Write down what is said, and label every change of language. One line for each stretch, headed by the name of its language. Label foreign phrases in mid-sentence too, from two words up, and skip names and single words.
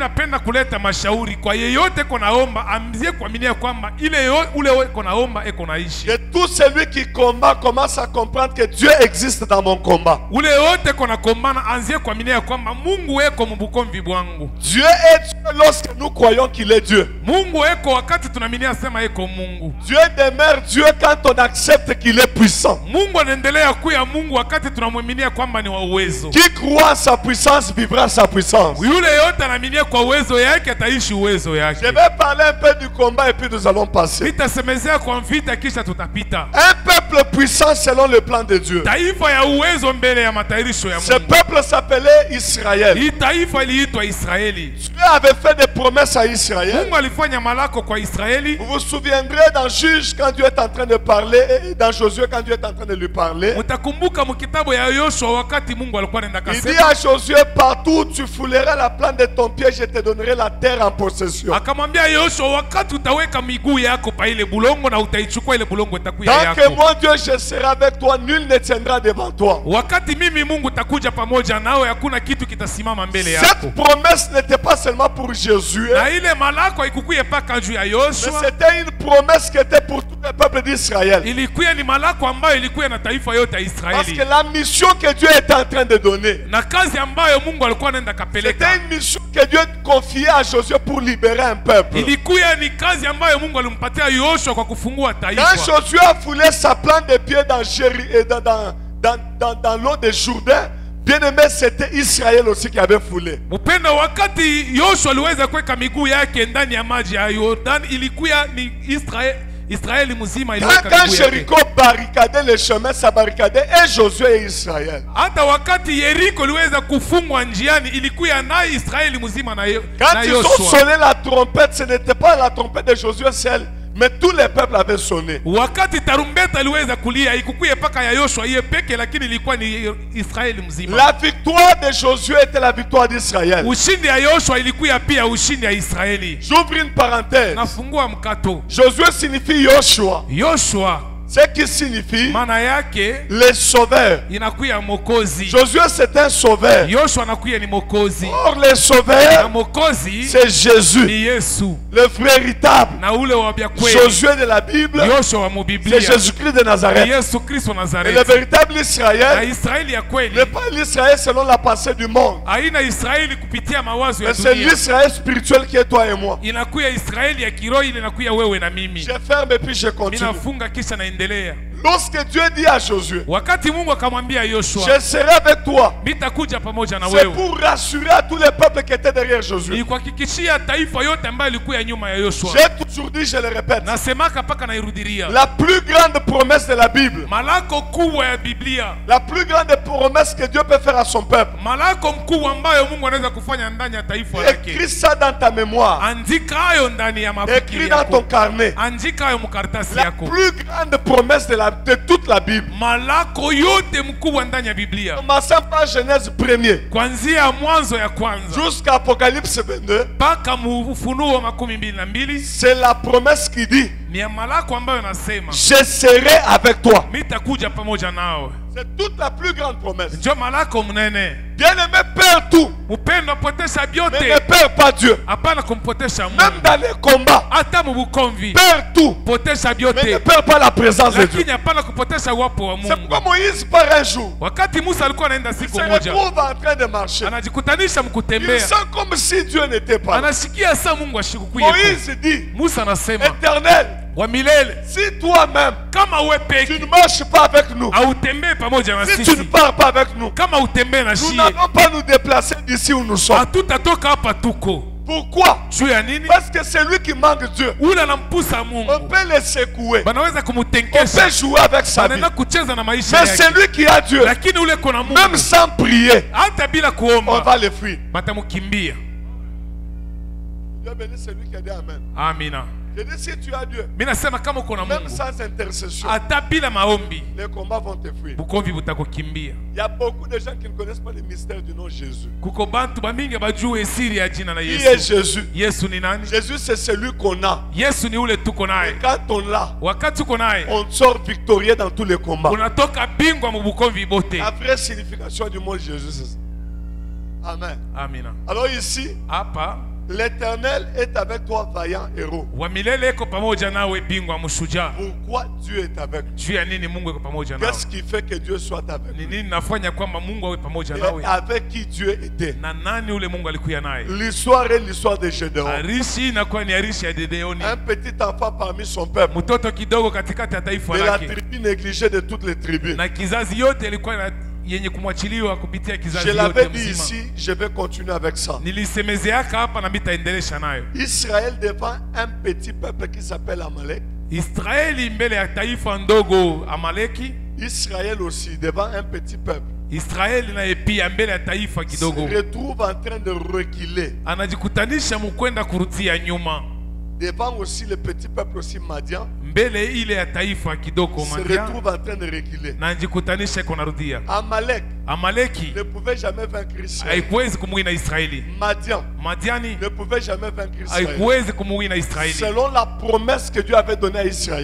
French: Que tout celui qui combat commence à comprendre que Dieu existe dans mon combat. Dieu est Dieu lorsque nous croyons qu'il est Dieu.
Swahili: Mungu eko wakati tunaaminia sema eko Mungu.
French: Dieu demeure Dieu quand on accepte qu'il est puissant.
Swahili: Mungu anaendelea kuwa Mungu wakati tunamwaminia kwamba ni wa uwezo.
French: Qui croit en sa puissance vivra sa puissance.
Swahili: Yule yote anaaminia kwa uwezo yake ataishi uwezo yake.
French: Je vais parler un peu du combat et puis nous allons passer.
Swahili: Nitasemezea kwa vita kisha tutapita.
French: Un peuple puissant selon le plan de Dieu.
Swahili: Taifa ya uwezo mbele ya matayarisho ya
French: Ce
Swahili: Mungu.
French: peuple s'appelait Israël.
Swahili: Hii taifa iliitwa Israeli.
French: Dieu avait fait des promesses à Israël.
Swahili: Mungu alifanya malako kwa Israeli.
French: Vous vous souviendrez dans Juge quand Dieu est en train de parler et dans Josué quand Dieu est en train de lui parler.
Swahili: Mutakumbuka mkitabu ya Yoshua wakati Mungu alikuwa anaenda
French: Il dit
Swahili: kasema.
French: à Josué, partout où tu fouleras la plante de ton pied, je te donnerai la terre en possession.
Swahili: Akamwambia Yoshua, wakati utaweka miguu yako pa ile bulongo na utaichukua ile bulongo itakuwa
French: Tant que
Swahili: yako.
French: mon Dieu je serai avec toi, nul ne tiendra devant toi.
Swahili: Wakati mimi Mungu takuja pamoja nawe, hakuna kitu kitasimama mbele yako.
French: Cette promesse n'était pas seulement pour Jésus,
Swahili: Na ile malako haikukuye paka juu ya
French: mais
Swahili: Yoshua.
French: c'était une promesse qui était pour tout le peuple d'Israël.
Swahili: Ilikuwa ni malako ambayo ilikuwa na taifa yote ya
French: Parce que
Swahili: Israeli.
French: la mission que Dieu était en train de donner,
Swahili: Na kazi ambayo Mungu alikuwa anaenda kapeleka.
French: c'était une mission que Dieu confiait à Josué pour libérer un peuple.
Swahili: Ilikuwa ni kazi ambayo Mungu alimpatia Yoshua kwa kufungua
French: Quand
Swahili: taifa.
French: Josué a foulé sa plante de pied dans, dans l'eau de Jourdain, bien aimé, c'était Israël aussi qui avait foulé.
Swahili: Mpenda, wakati Yoshua aliweza kuweka miguu yake ndani ya maji ya Yordan, ilikuwa ni Israeli mzima iliweka
French: Quand
Swahili: miguu yake.
French: Jéricho barricadait le chemin, ça barricadait et Josué et Israël.
Swahili: Hata wakati Yeriko liweza kufungwa njiani, ilikuwa na Israeli mzima na
French: Quand ils ont
Swahili: Yoshua.
French: sonné la trompette, ce n'était pas la trompette de Josué seul, mais tous les peuples avaient sonné.
Swahili: Wakati tarumbeta iliweza kulia, ikukuye paka ya Yoshua yeye peke, lakini ilikuwa ni Israeli mzima.
French: La victoire de Josué était la victoire d'Israël.
Swahili: Ushindi ya Yoshua ilikuwa pia ushindi ya Israeli.
French: J'ouvre une parenthèse.
Swahili: Nafungua mkato.
French: Josué signifie Yoshua,
Swahili: Yoshua
French: ce qui signifie
Swahili: maana yake
French: les sauveurs.
Swahili: inakuya mokozi.
French: Josué c'est un sauveur.
Swahili: Yoshua anakuya ni mokozi.
French: Or les
Swahili: Na
French: sauveurs,
Swahili: mokozi
French: c'est Jésus,
Swahili: ni Yesu.
French: le véritable.
Swahili: Na ule wa bya kweli.
French: Josué de la Bible,
Swahili: Yoshua wa
French: c'est
Swahili: mubiblia.
French: Jésus-Christ de
Swahili: Ni
French: Nazareth.
Swahili: Yesu Kristo
French: Et le
Swahili: Nazareti.
French: véritable
Swahili: Na
French: Israël
Swahili: Israeli ya kweli
French: n'est pas l'Israël selon la pensée du monde,
Swahili: haina Israeli kupitia mawazo ya
French: mais c'est
Swahili: dunia.
French: l'Israël spirituel qui est toi et moi.
Swahili: Inakuya Israeli ya kiroho, ile inakuya wewe na mimi.
French: Je ferme et puis je continue.
Swahili: Minafunga kisha naendelea.
French: Lorsque Dieu dit à Josué,
Swahili: Wakati Mungu akamwambia Yoshua,
French: je serai avec toi,
Swahili: mitakuja pamoja na
French: c'est
Swahili: wewe.
French: pour rassurer à tous les peuples qui étaient derrière Josué.
Swahili: Ni kuhakikishia taifa yote ambayo ilikuwa nyuma ya Yoshua.
French: J'ai toujours dit, je le répète,
Swahili: Nasemaka paka nairudiria.
French: la plus grande promesse de la Bible,
Swahili: Malako kubwa ya Biblia.
French: la plus grande promesse que Dieu peut faire à son peuple,
Swahili: Malako mkubwa ambayo Mungu anaweza kufanya ndani ya taifa lake.
French: écris ça dans ta mémoire,
Swahili: Andika hayo ndani ya mafikiri
French: écris dans ton
Swahili: yako.
French: carnet.
Swahili: Andika hayo mkaratasi
French: La
Swahili: yako.
French: plus grande promesse de toute la Bible,
Swahili: Malako yote mkubwa ndani ya Biblia.
French: commençant par Genèse 1er
Swahili: Kuanzia mwanzo ya kwanza
French: jusqu'à Apocalypse 22,
Swahili: mpaka Ufunuo 22
French: c'est la promesse qui dit,
Swahili: ni ya malako ambayo nasema
French: je serai avec toi.
Swahili: mitakuja pamoja nawe.
French: C'est toute la plus grande promesse.
Swahili: Ndio malako mnene.
French: Bien-aimé, perds tout,
Swahili: Mpendo apotesha
French: mais ne
Swahili: vyote,
French: perds pas Dieu.
Swahili: hapana kumpotesha
French: Même
Swahili: Mungu.
French: dans les combats,
Swahili: Hata mubukomvi
French: perds tout,
Swahili: potesha
French: mais ne
Swahili: vyote,
French: perds pas la présence de Dieu.
Swahili: lakini hapana kupotesha uwapo wa
French: C'est
Swahili: Mungu.
French: pourquoi Moïse part un jour,
Swahili: Wakati Musa alikuwa anaenda
French: il
Swahili: siku
French: se
Swahili: moja,
French: retrouve en train de marcher.
Swahili: anajikutanisha
French: Il
Swahili: mkutembea,
French: sent comme si Dieu n'était pas là.
Swahili: anashikia saa Mungu ashikukuye.
French: Moïse dit,
Swahili: Musa anasema,
French: Éternel,
Swahili: wa milele,
French: si toi-même,
Swahili: kama uwe
French: tu
Swahili: peke
French: ne marches pas avec nous,
Swahili: autembee pamoja na
French: si tu ne
Swahili: sisi,
French: pars pas avec nous,
Swahili: kama utembee na
French: nous
Swahili: shie,
French: n'allons pas nous déplacer d'ici où nous sommes.
Swahili: hatutatoka hapa tuko.
French: Pourquoi?
Swahili: Juu ya nini?
French: Parce que c'est lui qui manque Dieu.
Swahili: Ule anampusa
French: On
Swahili: Mungu,
French: peut le secouer,
Swahili: banaweza
French: on
Swahili: kumutenkesha,
French: peut jouer avec sa vie,
Swahili: anaenda kucheza na maisha
French: mais c'est
Swahili: yake,
French: lui qui a Dieu.
Swahili: lakini ule kona
French: Même
Swahili: Mungu,
French: sans prier,
Swahili: hata bila
French: on
Swahili: kuomba
French: va le fuir.
Swahili: batamukimbia.
French: Dieu bénit celui qui a dit Amen.
Swahili: Amina.
French: Je dis, si tu as Dieu,
Swahili: Mimi nasema kama uko na
French: même
Swahili: Mungu,
French: sans intercession,
Swahili: hata bila maombi
French: les combats vont te fuir.
Swahili: bukomvi butakukimbia.
French: Il y a beaucoup de gens qui ne connaissent pas le mystère du nom Jésus.
Swahili: Kuko bantu bamingi bajue siri ya jina la
French: Qui est
Swahili: Yesu.
French: Jésus?
Swahili: Yesu ni nani?
French: Jésus, c'est celui qu'on a.
Swahili: Yesu ni ule tuko
French: Et
Swahili: naye.
French: quand on l'a,
Swahili: Wakati uko naye,
French: on sort victorieux dans tous les combats.
Swahili: unatoka bingwa mu bukomvi bote.
French: La vraie signification du mot Jésus, c'est ça. Amen.
Swahili: Amina.
French: Alors ici,
Swahili: Hapa
French: L'Éternel est avec toi, vaillant héros.
Swahili: Wa milele eko pamoja nawe, bingwa mshujaa.
French: Pourquoi Dieu est avec nous?
Swahili: Juu ya nini Mungu eko pamoja nawe?
French: Qu'est-ce qui fait que Dieu soit avec
Swahili: Ni
French: nous?
Swahili: nini nafanya kwamba Mungu awe pamoja
French: Et
Swahili: nawe?
French: avec qui Dieu était?
Swahili: Na nani ule Mungu alikuwa naye?
French: L'histoire est l'histoire de Gédéon.
Swahili: Arishi inakuwa ni arishi ya Gideoni.
French: Un petit enfant parmi son peuple.
Swahili: Mtoto kidogo katikati ya taifa
French: De la
Swahili: lake.
French: tribu négligée de toutes les tribus.
Swahili: Na kizazi yote ilikuwa yenye kumwachiliwa kupitia kizazi
French: Je
Swahili: yote
French: l'avais dit
Swahili: mzima.
French: ici, je vais continuer avec ça.
Swahili: Nilisemezeaka hapa na mitaendelesha nayo.
French: Israël devant un petit peuple qui s'appelle Amalek.
Swahili: Israeli mbele ya taifa ndogo Amaleki.
French: Israël aussi devant un petit peuple.
Swahili: Israeli naye pia mbele ya taifa kidogo.
French: Se retrouve en train de reculer.
Swahili: Anajikutanisha mkwenda kurudia nyuma.
French: Devant aussi le petit peuple aussi Madian.
Swahili: Mbele ile ya taifa kidogo
French: Se
Swahili: Madian.
French: retrouve en train de reculer.
Swahili: Na anajikutanisha kunarudia.
French: Amalek
Swahili: Amaleki
French: ne pouvait jamais vaincre Israël.
Swahili: haikuwezi kumuwina Israeli.
French: Madian
Swahili: Madiani
French: ne pouvait jamais vaincre Israël.
Swahili: haikuwezi kumuwina Israeli.
French: Selon la promesse que Dieu avait donnée à Israël.